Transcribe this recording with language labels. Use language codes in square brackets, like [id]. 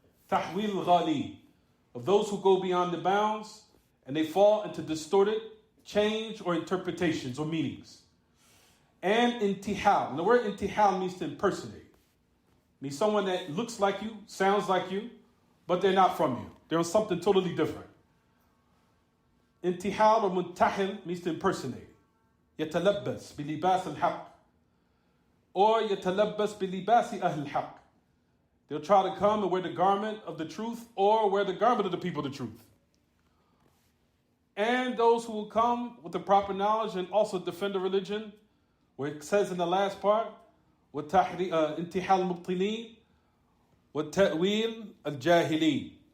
[en] Tahwil al-ghali, of those who go beyond the bounds and they fall into distorted change or interpretations or meanings. And intihal. And the word intihal means to impersonate. It means someone that looks like you, sounds like you, but they're not from you. They're on something totally different. Intihal or muntahil means to impersonate. [ar] يتلبس بلباس الحق or يتلبس بلباس أهل الحق. [en] They'll try to come and wear the garment of the truth or wear the garment of the people of the truth. And those who will come with the proper knowledge and also defend the religion, where it says in the last part, [ar] انتحال المبطلين والتأويل الجاهلين.